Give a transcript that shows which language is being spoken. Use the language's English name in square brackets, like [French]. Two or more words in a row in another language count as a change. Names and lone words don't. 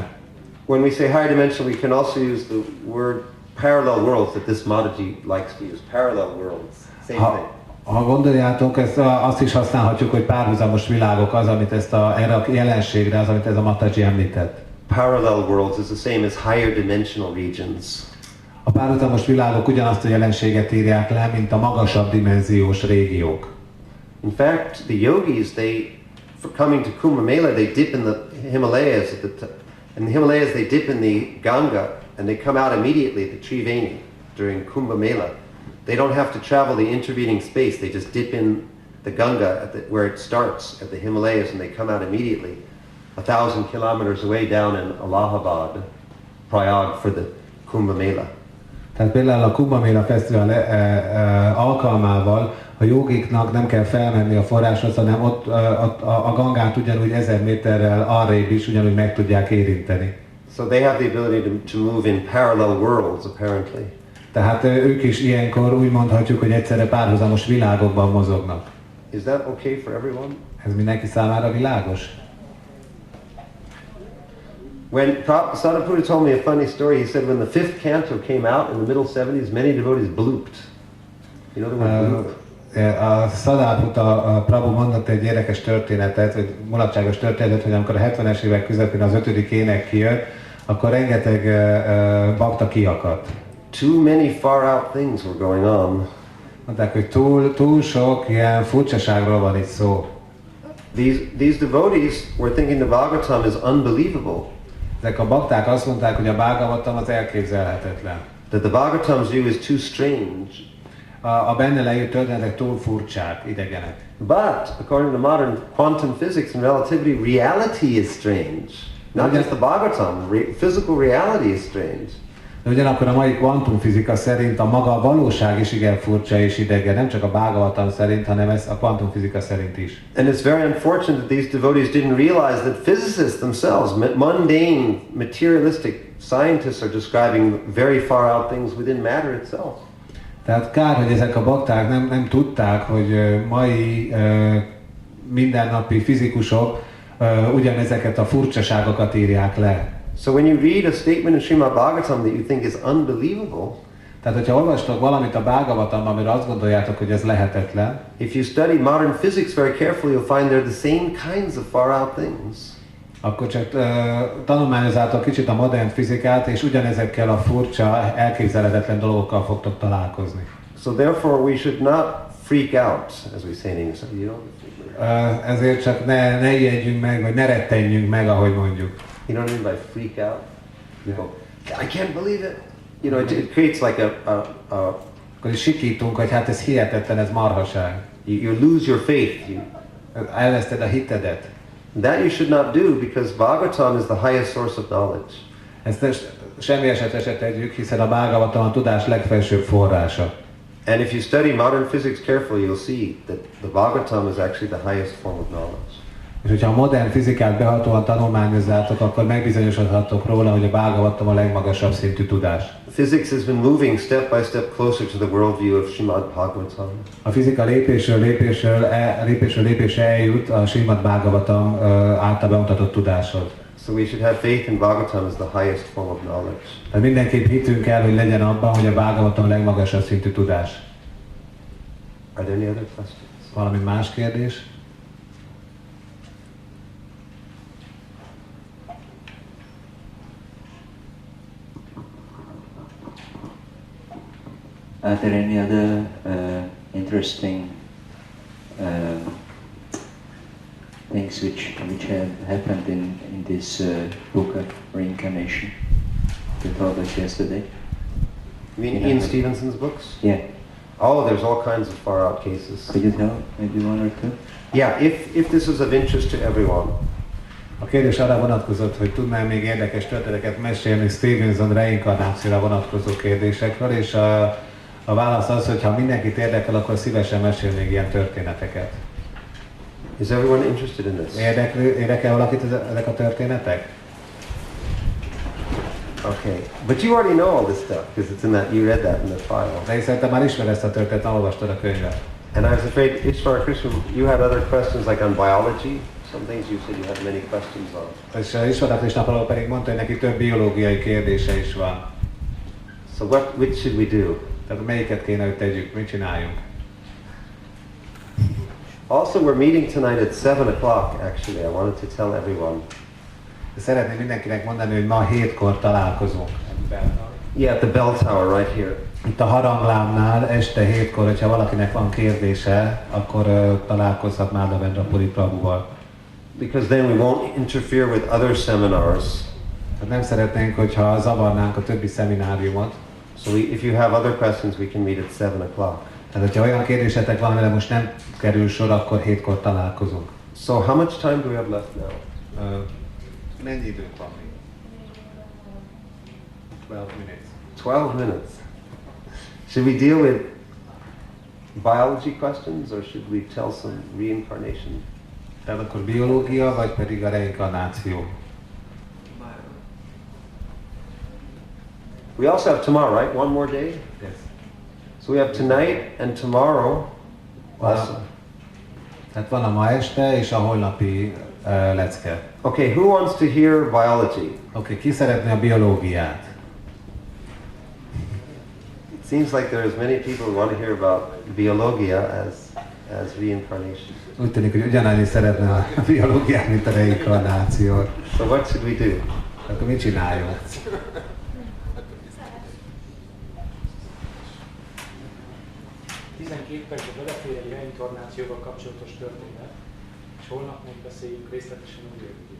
[English] When we say higher dimensional, we can also use the word parallel worlds that this Mataji likes to use. Parallel worlds, same thing. [Hungarian] Ha gondoljátok, azt is használhatjuk, hogy párhuzamos világok az, amit erre a jelenségre, az, amit ez a Mataji említett. [English] Parallel worlds is the same as higher dimensional regions. [Hungarian] A párhuzamos világok ugyanazt a jelenséget írják le, mint a magasabb dimenziós régiók. [English] In fact, the yogis, for coming to Kumbh Mela, they dip in the Himalayas. In the Himalayas, they dip in the Ganga, and they come out immediately at the Triveni during Kumbh Mela. They don't have to travel the intervening space. They just dip in the Ganga where it starts at the Himalayas, and they come out immediately 1,000 kilometers away down in Allahabad, Prayag, for the Kumbh Mela. [Hungarian] Tehát például a Kumbh Mela Fesztivál alkalmával a jogiknak nem kell felmenni a forráshoz, hanem ott a Gangát ugyanúgy 1000 méterrel arrébb is ugyanúgy meg tudják érinteni. [English] So they have the ability to move in parallel worlds, apparently. [Hungarian] Tehát ők is ilyenkor úgy mondhatjuk, hogy egyszerre párhuzamos világokban mozognak. [English] Is that okay for everyone? [Hungarian] Ez mindenki számára világos? [English] When Sadhguru told me a funny story, he said when the 5th canto came out in the middle 70s, many devotees blooped. You know the word bloop? [Hungarian] A Sadhguru Prabhu mondott egy érdekes történetet, vagy mulatságos történetet, hogy amikor a 70-es évek közepén az 5. ének kijött, akkor rengeteg bakta kiakadt. [English] Too many far out things were going on. [Hungarian] Mondták, hogy túl sok ilyen furcsaságról van itt szó. [English] These devotees were thinking the Bhagavatam is unbelievable. [Hungarian] Ezek a bakták azt mondták, hogy a Bhagavatam az elképzelhetetlen. [English] That the Bhagavatam's view is too strange. [Hungarian] A benne leírt történetek túl furcsák, idegenek. [English] But according to modern quantum physics and relativity, reality is strange. Not just the Bhagavatam, physical reality is strange. [Hungarian] De ugyanakkor a mai kvantumfizika szerint a maga a valóság is igen furcsa és idegen, nem csak a Bhagavatam szerint, hanem ez a kvantumfizika szerint is. [English] And it's very unfortunate that these devotees didn't realize that physicists themselves, mundane, materialistic scientists are describing very far out things within matter itself. [Hungarian] Tehát kár, hogy ezek a bakták nem tudták, hogy mai mindennapi fizikusok ugyanezeket a furcsaságokat írják le. [English] So when you read a statement in Srimad Bhagavatam that you think is unbelievable, [Hungarian] tehát hogyha olvastok valamit a Bhagavatamban, amire azt gondoljátok, hogy ez lehetetlen, [English] if you study modern physics very carefully, you'll find they're the same kinds of far out things. [Hungarian] Akkor csak tanulmányozzátok kicsit a modern fizikát, és ugyanezekkel a furcsa, elképzelhetetlen dolgokkal fogtok találkozni. [English] So therefore we should not freak out, as we say in English. [Hungarian] Ezért csak ne ijedjünk meg, vagy ne rettenjünk meg, ahogy mondjuk. [English] You know what I mean by freak out? You go, I can't believe it. You know, it creates like [Hungarian] akkor is sikítunk, hogy hát ez hihetetlen, ez marhaság. [English] You lose your faith. [Hungarian] Elveszted a hitedet. [English] That you should not do, because Bhagavatam is the highest source of knowledge. [Hungarian] Ezt semmi esetre se tegyük, hiszen a Bhagavatam a tudás legfelsőbb forrása. [English] And if you study modern physics carefully, you'll see that the Bhagavatam is actually the highest form of knowledge. [Hungarian] És hogyha a modern fizikát behatóan tanulmányozzátok, akkor megbizonyosodhatok róla, hogy a Bhagavatam a legmagasabb szintű tudás. [English] Physics has been moving step by step closer to the worldview of Srimad Bhagavatam. [Hungarian] A fizika lépésről lépésre eljut a Srimad Bhagavatam által bemutatott tudáshoz. [English] So we should have faith in Bhagavatam as the highest form of knowledge. [Hungarian] Tehát mindenképp hitünk kell, hogy legyen abban, hogy a Bhagavatam a legmagasabb szintű tudás. [English] Are there any other questions? [Hungarian] Valami más kérdés? [English] Are there any other interesting things which have happened in this book of reincarnation you told us yesterday? You mean Ian Stevenson's books? Yeah. Oh, there's all kinds of far out cases. Could you tell maybe one or two? Yeah, if this is of interest to everyone. [Hungarian] A kérdés arra vonatkozott, hogy tudnám még érdekes történeteket mesélni Stevenson reinkarnációra vonatkozó kérdésekről, és a válasz az, hogy ha mindenkit érdekel, akkor szívesen mesél még ilyen történeteket. [English] Is everyone interested in this? [Hungarian] Érdekel valakit ezek a történetek? [English] Okay, but you already know all this stuff because it's in that. You read that in the file. [Hungarian] De szerintem már ismered ezt a történetet, olvastad a könyvet. [English] And I was afraid, Ishvara Krishna, you had other questions like on biology. Some things you said you had many questions on. [Hungarian] És Ishvara Krishna pedig mondta, hogy neki több biológiai kérdése is van. [English] So which should we do? [Hungarian] Tehát melyiket kéne, hogy tegyük, mit csináljunk? [English] Also, we're meeting tonight at 7 o'clock, actually. I wanted to tell everyone. [Hungarian] Szeretném mindenkinek mondani, hogy ma 7-kor találkozunk. [English] Yeah, at the bell tower right here. [Hungarian] Itt a haranglámnál este 7-kor, hogyha valakinek van kérdése, akkor találkozhat Madhavendra Puri Prabhuval. [English] Because then we won't interfere with other seminars. [Hungarian] Hát nem szeretnénk, hogyha zavarnánk a többi szemináriumot. [English] So if you have other questions, we can meet at 7 o'clock. [Hungarian] Tehát, hogyha olyan kérdésetek van, amire most nem kerül sor, akkor 7-kor találkozunk. [English] So how much time do we have left now? [Hungarian] Mennyi időnk van még? 12 minutes. [English] 12 minutes. Should we deal with biology questions or should we tell some reincarnation? [Hungarian] Tehát akkor biológia, vagy pedig a reinkarnáció? [English] We also have tomorrow, right? One more day? Yes. So we have tonight and tomorrow also. [Hungarian] Tehát van a ma este és a holnapi lecke. [English] Okay, who wants to hear biology? [Hungarian] Okay, ki szeretné a biológiát? [English] It seems like there's many people who want to hear about biologia as reincarnation. [Hungarian] Úgy tűnik, hogy ugyanannyi szeretne a biológiát, mint a reinkarnációt. [English] So what should we do? [Hungarian] Akkor mit csináljunk? 12 percben belefér egy reinkarnációval kapcsolatos történet, és holnap meg beszéljünk részletesen a biológiát.